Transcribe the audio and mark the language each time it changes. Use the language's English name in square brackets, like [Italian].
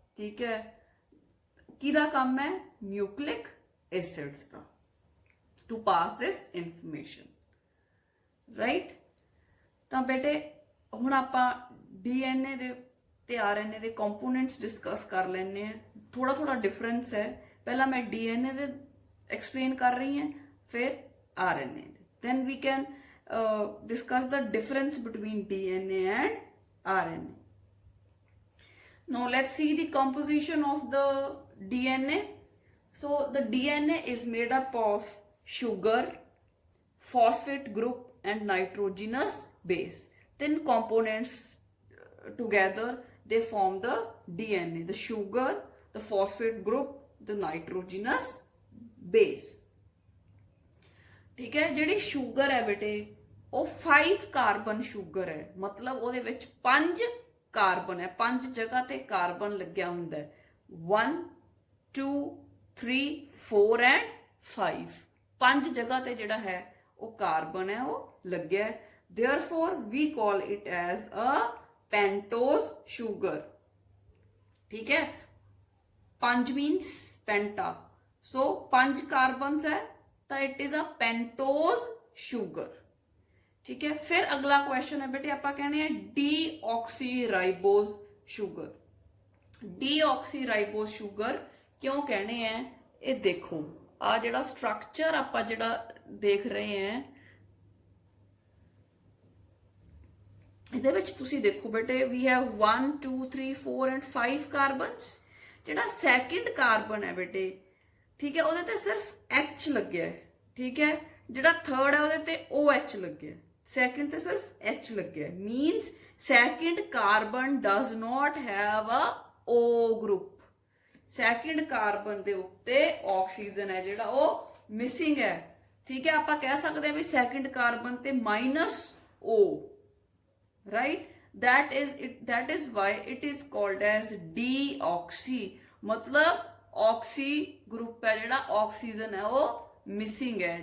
[Punjabi] ਠੀਕ ਹੈ, ਕਿਹਦਾ ਕੰਮ ਹੈ? ਨਿਊਕਲਿਕ ਐਸਿਡਸ ਦਾ, [English] to pass this information, [Punjabi] ਰਾਈਟ। ਤਾਂ ਬੇਟੇ ਹੁਣ ਆਪਾਂ DNA ਦੇ ਤੇ RNA ਦੇ ਕੰਪੋਨੈਂਟਸ ਡਿਸਕਸ ਕਰ ਲੈਣੇ ਆ। ਥੋੜਾ ਡਿਫਰੈਂਸ ਹੈ, ਪਹਿਲਾਂ ਮੈਂ DNA ਦੇ ਐਕਸਪਲੇਨ ਕਰ ਰਹੀ ਹਾਂ, ਫਿਰ RNA ਦੇ, [English] then we can discuss the difference between DNA and RNA. Now let's see the composition of the DNA. So the DNA is made up of sugar, phosphate group and nitrogenous base. Thin components together they form the DNA, the sugar, the phosphate group, the nitrogenous base। [Punjabi] ठीक है, ਜਿਹੜੀ sugar ਹੈ ਬੇਟੇ ਉਹ 5 carbon sugar ਹੈ, ਮਤਲਬ ਉਹਦੇ ਵਿੱਚ 5 ਕਾਰਬਨ ਹੈ, 5 ਜਗ੍ਹਾ ਤੇ ਕਾਰਬਨ ਲੱਗਿਆ ਹੁੰਦਾ ਹੈ, 1 2 3 4 ਐਂਡ 5, 5 ਜਗ੍ਹਾ ਤੇ ਜਿਹੜਾ ਹੈ ਉਹ ਕਾਰਬਨ ਹੈ ਉਹ ਲੱਗਿਆ ਹੈ। [English] therefore we call it as a pentose sugar। [Hindi] ठीक है, [English] 5 means penta, [Hindi] so 5 कार्बन्स है तो it is a pentose sugar. ठीक है, फिर अगला क्वेश्चन है बेटे आप कहने हैं डीऑक्सीराइबोज शुगर। डीऑक्सीराइबोज शुगर क्यों कहने हैं? ये देखो आ जिहड़ा स्ट्रक्चर आप जिहड़ा देख रहे हैं [Punjabi] ਇਹਦੇ ਵਿੱਚ ਤੁਸੀਂ ਦੇਖੋ ਬੇਟੇ ਵੀ ਹੈਵ 1 2 3 4 ਐਂਡ 5 ਕਾਰਬਨਸ। ਜਿਹੜਾ ਸੈਕਿੰਡ ਕਾਰਬਨ ਹੈ ਬੇਟੇ, ਠੀਕ ਹੈ, ਉਹਦੇ ਤੇ ਸਿਰਫ H ਲੱਗਿਆ ਹੈ। ਠੀਕ ਹੈ, ਜਿਹੜਾ ਥਰਡ ਹੈ ਉਹਦੇ ਤੇ OH ਲੱਗਿਆ, ਸੈਕਿੰਡ ਤੇ ਸਿਰਫ H ਲੱਗਿਆ, means second carbon [English] Does not have a O group. [Punjabi] Second carbon ਦੇ ਉੱਤੇ ਆਕਸੀਜਨ ਹੈ ਜਿਹੜਾ ਉਹ ਮਿਸਿੰਗ ਹੈ। ਠੀਕ ਹੈ, ਆਪਾਂ ਕਹਿ ਸਕਦੇ ਹਾਂ ਵੀ ਸੈਕਿੰਡ ਕਾਰਬਨ ਤੇ -O, right? [English] that is why it is called as deoxy। [Hindi] मतलब ऑक्सी ग्रुप है [Punjabi] ਜਿਹੜਾ ਆਕਸੀਜਨ ਹੈ ਉਹ ਮਿਸਿੰਗ ਹੈ।